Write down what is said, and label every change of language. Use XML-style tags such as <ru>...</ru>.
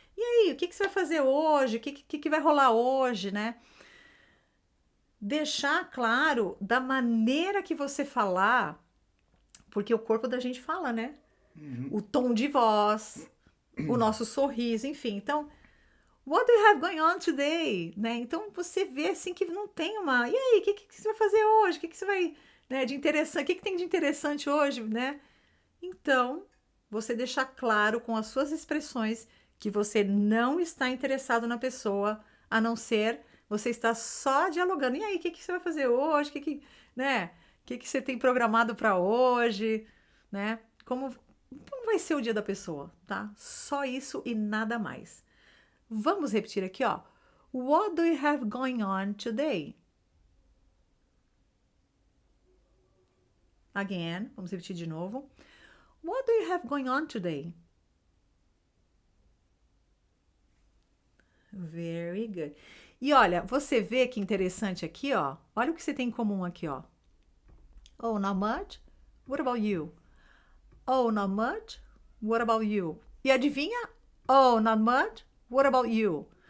<pt>E aí, o que você vai fazer hoje? O que vai rolar hoje, né? Deixar claro da maneira que você falar, porque o corpo da gente fala, né? O tom de voz, o nosso sorriso, enfim.</pt> <en>Então, what do you have going on today?</en> <pt>Né? Então, você vê assim que não tem uma... E aí, o que você vai fazer hoje? O que você vai... Né, de interessante? O que tem de interessante hoje, né? Então, você deixar claro com as suas expressões que você não está interessado na pessoa, a não ser você está só dialogando. E aí, o que você vai fazer hoje? Né? O que você tem programado para hoje? Né? Como vai ser o dia da pessoa, tá? Só isso e nada mais. Vamos repetir aqui, ó.</pt> <en>What do you have going on today? Again,</en> <pt>vamos repetir de novo.</pt> <en>What do you have going on today? Very good.</en> <pt>E olha, você vê que interessante aqui, ó. Olha o que você tem em comum aqui, ó.</pt> <en>Oh, not much? What about you? Oh, not much? What about you?</en> <pt>E adivinha?</pt> <en>Oh, not much? What about you?</en>